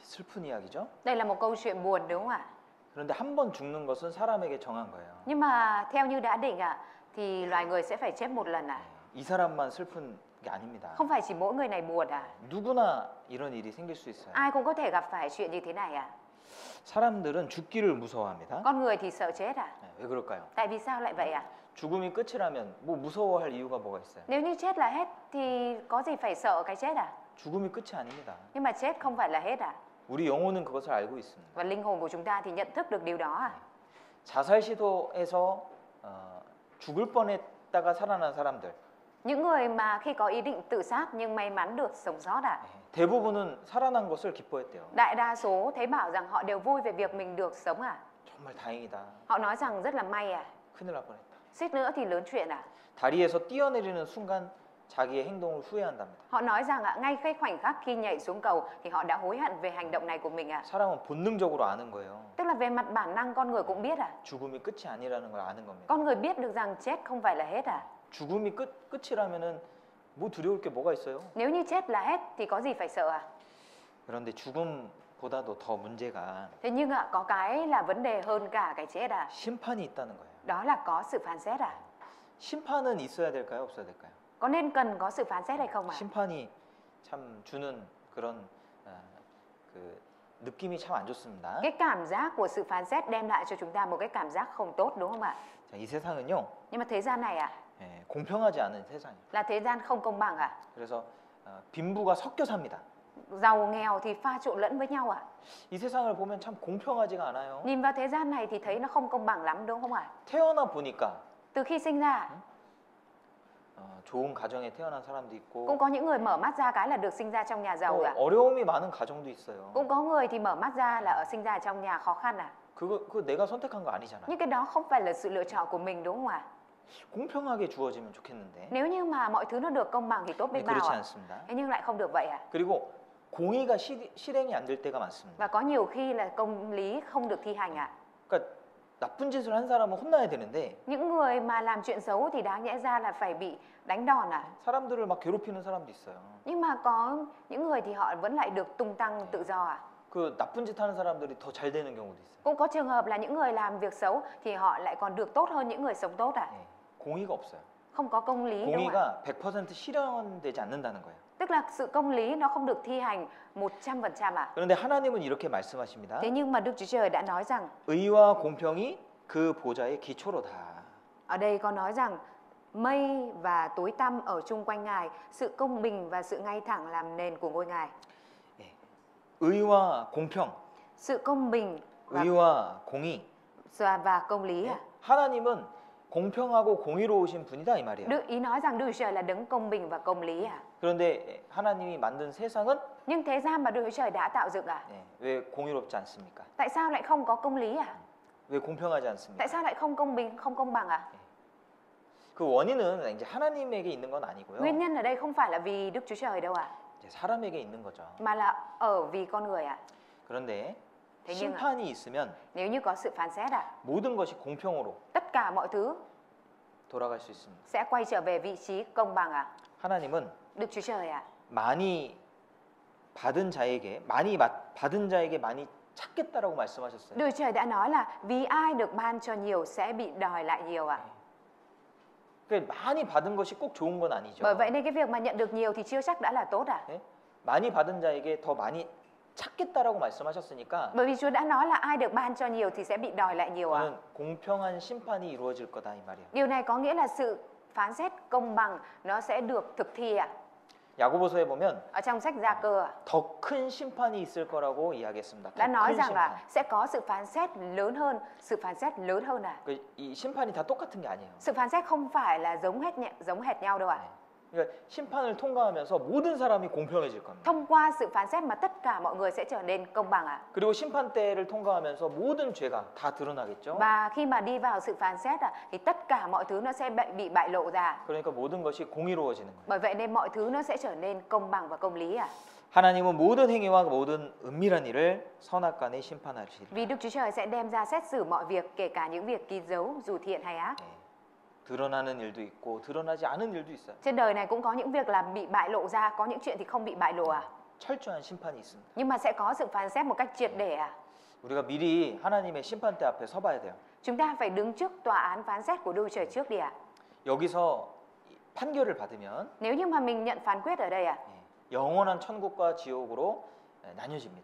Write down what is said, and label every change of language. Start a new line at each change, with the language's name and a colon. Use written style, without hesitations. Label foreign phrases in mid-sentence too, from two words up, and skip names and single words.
Korean: 슬픈 이야기죠.
Vietnamese: Đây là một câu chuyện buồn đúng không ạ?
Korean: 그런데 한 번 죽는 것은 사람에게 정한 거예요.
Vietnamese: Nhưng mà theo như đã định ạ, thì loài người sẽ phải chết một lần ạ.
Korean: 이 사람만 슬픈 게 아닙니다.
Vietnamese: Không phải chỉ mỗi người này buồn ạ.
Korean: 누구나 이런 일이 생길 수 있어요.
Vietnamese: Ai cũng có thể gặp phải chuyện như thế này ạ.
Korean: 사람들은 죽기를 무서워합니다.
Vietnamese: Con người thì sợ chết ạ.
Korean: 왜 그럴까요?
Vietnamese: Tại vì sao lại vậy ạ?
Korean: 죽음이 끝이라면 뭐 무서워할 이유가 뭐가 있어요?
Vietnamese: Nếu như chết là hết thì có gì phải sợ cái chết à?
Korean: 죽음이 끝이 아닙니다.
Vietnamese: Nhưng mà chết không phải là hết à?
Korean: 우리 영혼은 그것을 알고 있습니다.
Vietnamese: Và linh hồn của chúng ta thì nhận thức được điều đó à?
Korean: 자살 시도에서 죽을 뻔했다가 살아난 사람들
Vietnamese: Những người mà khi có ý định tự sát nhưng may mắn được sống sót à?
Korean: 대부분은 살아난 것을 기뻐했대요.
Vietnamese: Đại đa số thấy bảo rằng họ đều vui về việc mình được sống à?
Korean: 정말 다행이다.
Vietnamese: Họ nói rằng rất là may à?
Korean: 큰일 날 뻔했다.
Vietnamese: Suýt nữa thì lớn chuyện à?
Korean: 다리에서 뛰어내리는 순간 자기의 행동을 후회한답니다.
Vietnamese: Họ nói rằng ngay cái khoảnh khắc khi nhảy xuống cầu thì họ đã hối hận về hành động này của mình à?
Korean: 사람은 본능적으로 아는 거예요.
Vietnamese: Tức là về mặt bản năng con người cũng biết à?
Korean: 죽음이 끝이 아니라는 걸 아는 겁니다.
Vietnamese: Con người biết được rằng chết không phải là hết à?
Korean: 죽음이 끝이라면은 뭐 두려울 게 뭐가 있어요?
Vietnamese: Nếu như chết là hết thì có gì phải sợ à?
Korean: 그런데 죽음보다도 더 문제가
Vietnamese: Thế nhưng có cái là vấn đề hơn cả cái chết à?
Korean: 심판이 있다는 거예요.
Vietnamese: Đó là có sự phán xét à?
Korean: 심판은 있어야 될까요? 없어야 될까요?
Vietnamese: Có nên cần có sự phán xét hay không à?
Korean: 심판이 참 주는 그런 그 느낌이 참 안 좋습니다.
Vietnamese: Cái cảm giác của sự phán xét đem lại cho chúng ta một cái cảm giác không tốt đúng không ạ?
Korean: 자, 이 세상은요,
Vietnamese: Nhưng mà thế gian này
Korean: 공평하지 않은 세상이에요.
Vietnamese: là thế gian không công bằng à?
Korean: 그래서 빈부가 섞여 삽니다.
Vietnamese: Giàu nghèo thì pha trộn lẫn với nhau à?
Korean: 이 세상을 보면 참 공평하지가 않아요.
Vietnamese: Nhìn vào thế gian này thì thấy nó không công bằng lắm đúng không ạ?
Korean: 태어나 보니까
Vietnamese: Từ khi sinh ra
Korean: 좋은 가정에 태어난 사람도
Vietnamese: cũng
Korean: 있고
Vietnamese: có những người mở mắt ra cái là được sinh ra trong nhà giàu
Korean: 또
Vietnamese: à?
Korean: 어려움이 많은 가정도 있어요.
Vietnamese: Cũng có người thì mở mắt ra là sinh ra trong nhà khó khăn à?
Korean: 그거 내가 선택한 거 아니잖아요.
Vietnamese: Nhưng cái đó không phải là sự lựa chọn của mình đúng không ạ?
Korean: 공평하게 주어지면 좋겠는데
Vietnamese: Nếu như mà mọi thứ nó được công bằng thì tốt biết bao
Korean: 그렇지
Vietnamese: ạ.
Korean: 않습니다.
Vietnamese: Thế nhưng lại không được vậy à?
Korean: 그리고 공의가 실행이 안 될 때가 많습니다.
Vietnamese: Và có nhiều khi là công lý không được thi hành ạ.
Korean: 그러니까 나쁜 짓을 한 사람은 혼나야 되는데
Vietnamese: Những người mà làm chuyện xấu thì đáng nhẽ ra là phải bị đánh đòn à?
Korean: 사람들을 막 괴롭히는 사람도 있어요.
Vietnamese: Nhưng mà có những người thì họ vẫn lại được tung tăng tự do à?
Korean: 그 나쁜 짓 하는 사람들이 더 잘 되는 경우도 있어요.
Vietnamese: Cũng có trường hợp là những người làm việc xấu thì họ lại còn được tốt hơn những người sống tốt à?
Korean: 공의가 없어요.
Vietnamese: Không có công lý đúng không ạ?
Korean: 공의가 100% 실현되지 않는다는 거예요.
Vietnamese: Tức là sự công lý nó không được thi hành 100% à?
Korean: 그런데 하나님은 이렇게 말씀하십니다.
Vietnamese: Thế nhưng mà Đức Chúa Trời đã nói rằng
Korean: 의와 공평이 그 보좌의 기초로다.
Vietnamese: ở đây có nói rằng mây và tối tăm ở chung quanh Ngài, sự công bình và sự ngay thẳng làm nền của ngôi Ngài.
Korean: 의와 공평,
Vietnamese: Sự công bình
Korean: 의와 공의.
Vietnamese: và công lý à?
Korean: 하나님은 공평하고 공의로우신 분이다 이 말이에요.
Vietnamese: Ý nói rằng Đức Chúa Trời là đấng công bình và công lý à?
Korean: 그런데 하나님이 만든 세상은
Vietnamese: Nhưng thế gian mà Đức Chúa Trời đã tạo dựng à?
Korean: 왜 공의롭지 않습니까?
Vietnamese: Tại sao lại không có công lý à?
Korean: 왜 공평하지 않습니까?
Vietnamese: Tại sao lại không công bình, không công bằng à?
Korean: 그 원인은 이제 하나님에게 있는 건 아니고요.
Vietnamese: Nguyên nhân ở đây không phải là vì Đức Chúa Trời đâu à?
Korean: 이제 사람에게 있는 거죠.
Vietnamese: Mà là ở vì con người à?
Korean: 그런데
Vietnamese: Thế nhưng
Korean: 심판이 있으면
Vietnamese: nếu như có sự phán xét à?
Korean: 모든 것이 공평으로
Vietnamese: Tất cả mọi thứ
Korean: 돌아갈 수 있습니다.
Vietnamese: sẽ quay trở về vị trí công bằng à?
Korean: 하나님은
Vietnamese: Đức Chúa Trời à?
Korean: 많이 받은 자에게 많이 찾겠다라고 말씀하셨어요.
Vietnamese: Đức Chúa Trời đã nói là vì ai được ban cho nhiều sẽ bị đòi lại nhiều à?
Korean: 그 많이 받은 것이 꼭 좋은 건 아니죠.
Vietnamese: Bởi vậy nên cái việc mà nhận được nhiều thì chưa chắc đã là tốt à?
Korean: 네? 많이 받은 자에게 더 많이 찾겠다라고 말씀하셨으니까
Vietnamese: Bởi vì Chúa đã nói là ai được ban cho nhiều thì sẽ bị đòi lại nhiều à?
Korean: 저는 공평한 심판이 이루어질 거다 이 말이에요.
Vietnamese: Điều này có nghĩa là sự phán xét công bằng nó sẽ được thực thi à?
Korean: 야고보서에 보면
Vietnamese: Ở trong sách Gia Cơ
Korean: 더 큰 심판이 있을 거라고 이야기했습니다.
Vietnamese: đã
Korean: 더
Vietnamese: nói
Korean: 큰
Vietnamese: rằng
Korean: 심판.
Vietnamese: là sẽ có sự phán xét lớn hơn, sự phán xét lớn hơn à?
Korean: 이 심판이 다 똑같은 게 아니에요.
Vietnamese: Sự phán xét không phải là giống hệt nhau đâu ạ.
Korean: 그러니까 심판을 통과하면서 모든 사람이 공평해질 겁니다.
Vietnamese: Thông qua sự phán xét mà tất cả mọi người sẽ trở nên công bằng ạ.
Korean: 그리고 심판대를 통과하면서 모든 죄가 다 드러나겠죠.
Vietnamese: Và khi mà đi vào sự phán xét thì tất cả mọi thứ nó sẽ bị bại lộ ra.
Korean: 그러니까 모든 것이 공의로워지는 거예요.
Vietnamese: Bởi vậy nên mọi thứ nó sẽ trở nên công bằng và công lý ạ.
Korean: 하나님은 모든 행위와 모든 은밀한 일을 선악간에 심판하시리라.
Vietnamese: Vì Đức Chúa Trời sẽ đem ra xét xử mọi việc, kể cả những việc kín dấu dù thiện hay ác.
Korean: 드러나는 일도 있고 드러나지 않은 일도 있어요.
Vietnamese: Trên đời này cũng có những việc là bị bại lộ ra, có những chuyện thì không bị bại lộ à.
Korean: 철저한 심판이 있습니다.
Vietnamese: Nhưng mà sẽ có sự phán xét một cách triệt để à?
Korean: 우리가 미리 하나님의 심판대 앞에 서봐야 돼요.
Vietnamese: Chúng ta phải đứng trước tòa án phán xét của Đức Chúa Trời trước đi ạ.
Korean: 여기서 판결을 받으면
Vietnamese: Nếu như mà mình nhận phán quyết ở đây ạ,
Korean: 영원한 천국과 지옥으로 나뉘어집니다.